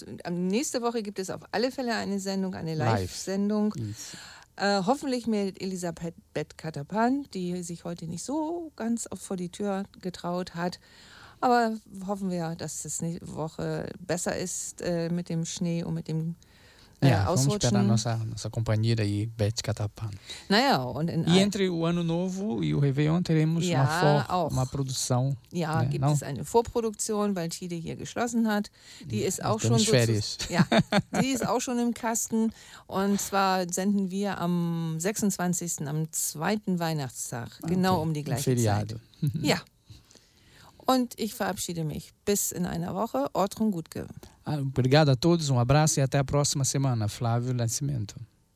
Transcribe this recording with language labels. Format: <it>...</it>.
<de>Nächste Woche gibt es auf alle Fälle eine Sendung, eine Live-Sendung. Hoffentlich mit Elisabeth Katapan, die sich heute nicht so ganz oft vor die Tür getraut hat. Aber hoffen wir, dass es nächste Woche besser ist mit dem Schnee und mit dem Ausrutschen.</de> <pt>Ja, vamos esperar nossa companheira aí, Beth Catapan.</pt> <de>Naja, und in</de> <pt>entre o Ano Novo e o Réveillon teremos uma produção. Ja, né?</pt> <de>Gibt es eine Vorproduktion, weil Tide hier geschlossen hat. Die ist auch schon die ist auch schon im Kasten. Und zwar senden wir am 26. am zweiten Weihnachtstag. Okay. Genau um die gleiche Zeit. Ja. Und ich verabschiede mich. Bis in einer Woche. Ortrum Gutke.</de> <pt>Obrigado a todos. Abraço e até a próxima semana. Flávio Nascimento.</pt>